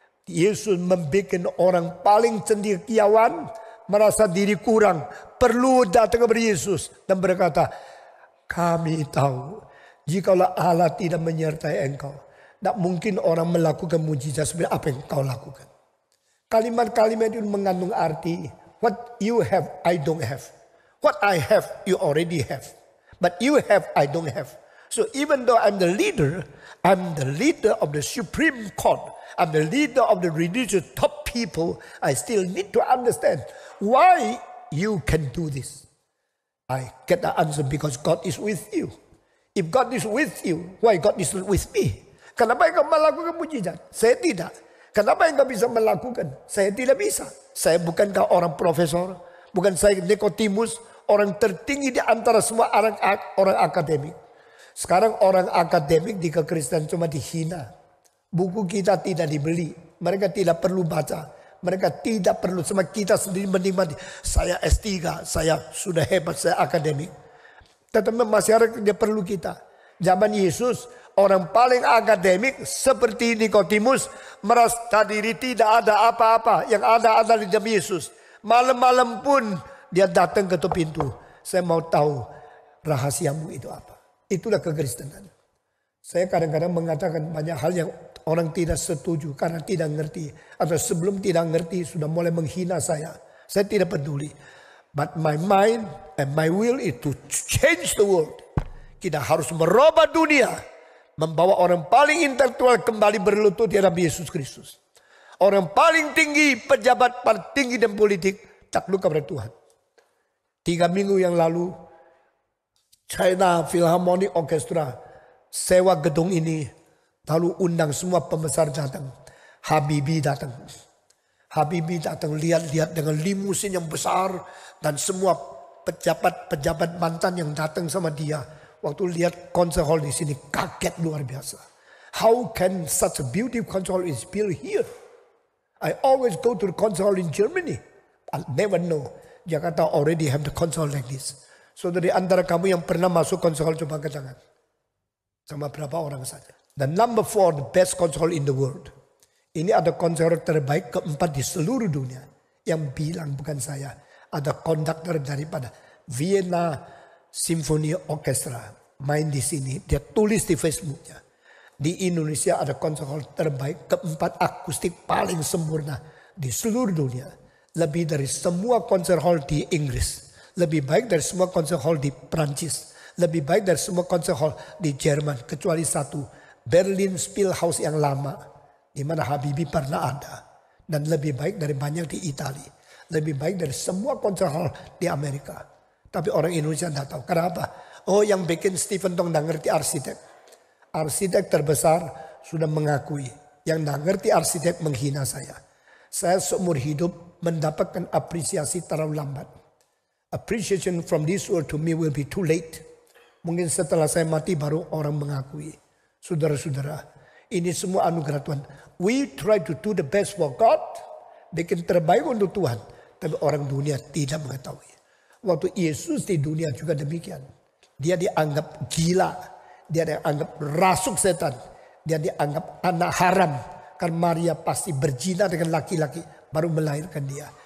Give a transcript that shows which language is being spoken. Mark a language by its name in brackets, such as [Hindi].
[Indonesian] Yesus membuat orang paling cendekiawan, merasa diri kurang, perlu datang kepada Yesus dan berkata, kami tahu jikalau Allah tidak menyertai engkau, tidak mungkin orang melakukan mujizat seperti apa yang kau lakukan. Kalimat-kalimat itu mengandung arti, [English] what you have, I don't have. What I have, you already have. But you have, I don't have. So even though I'm the leader of the Supreme Court, I'm the leader of the religious top people, I still need to understand why you can do this. I get the answer because God is with you. If God is with you, why God is not with me? [Indonesian] Kenapa engkau melakukan mujizat? Saya tidak. Kenapa engkau bisa melakukan? Saya tidak bisa. Saya bukankah orang profesor? Bukan saya Nikodemus, orang tertinggi di antara semua orang akademik. Sekarang orang akademik di kekristenan cuma dihina. Buku kita tidak dibeli. Mereka tidak perlu baca. Mereka tidak perlu. Sama kita sendiri menikmati. Saya S3, saya sudah hebat, saya akademik. Tetapi masyarakat dia perlu kita. Zaman Yesus, orang paling akademik seperti Nikodemus merasa diri tidak ada apa-apa. Yang ada adalah di dalam Yesus. Malam-malam pun dia datang ke pintu. Saya mau tahu rahasiamu itu apa. Itulah kekristenan. Saya kadang-kadang mengatakan banyak hal yang orang tidak setuju karena tidak ngerti. Atau sebelum tidak ngerti sudah mulai menghina saya. Saya tidak peduli. [English] But my mind and my will is to change the world. [Indonesian] Kita harus merubah dunia. Membawa orang paling intelektual kembali berlutut di hadapan Yesus Kristus. Orang paling tinggi, pejabat paling tinggi dan politik takluk kepada Tuhan. 3 minggu yang lalu, China Philharmonic Orchestra sewa gedung ini, lalu undang semua pembesar datang. Habibie datang. Habibie datang lihat-lihat dengan limusin yang besar. Dan semua pejabat-pejabat mantan yang datang sama dia. Waktu lihat concert hall di sini kaget luar biasa. [English] How can such a beautiful concert hall is built here? I always go to the concert hall in Germany. I never know. Jakarta already have the concert hall like this. [Indonesian] So dari antara kamu yang pernah masuk concert hall coba angkat tangan. Sama berapa orang saja. [English] Dan number 4, the best concert hall in the world. [Indonesian] Ini ada konser terbaik keempat di seluruh dunia. Yang bilang bukan saya. Ada konduktor daripada Vienna Symphony Orchestra. Main di sini. Dia tulis di Facebooknya. Di Indonesia ada konser hall terbaik. Keempat akustik paling sempurna di seluruh dunia. Lebih dari semua konser hall di Inggris. Lebih baik dari semua konser hall di Prancis. Lebih baik dari semua konser hall di Jerman. Kecuali satu. Berlin Spielhaus yang lama. Di mana Habibie pernah ada. Dan lebih baik dari banyak di Italia. Lebih baik dari semua konser hall di Amerika. Tapi orang Indonesia tidak tahu. Kenapa? Oh, yang bikin Stephen Tong tidak ngerti arsitek. Arsitek terbesar sudah mengakui. Yang tidak ngerti arsitek menghina saya. Saya seumur hidup mendapatkan apresiasi terlalu lambat. [English] Appreciation from this world to me will be too late. [Indonesian] Mungkin setelah saya mati baru orang mengakui. Saudara-saudara, ini semua anugerah Tuhan. [English] We try to do the best for God. [Indonesian] Bikin terbaik untuk Tuhan. Tapi orang dunia tidak mengetahui. Waktu Yesus di dunia juga demikian. Dia dianggap gila. Dia dianggap rasuk setan. Dia dianggap anak haram. Karena Maria pasti berzina dengan laki-laki. Baru melahirkan dia.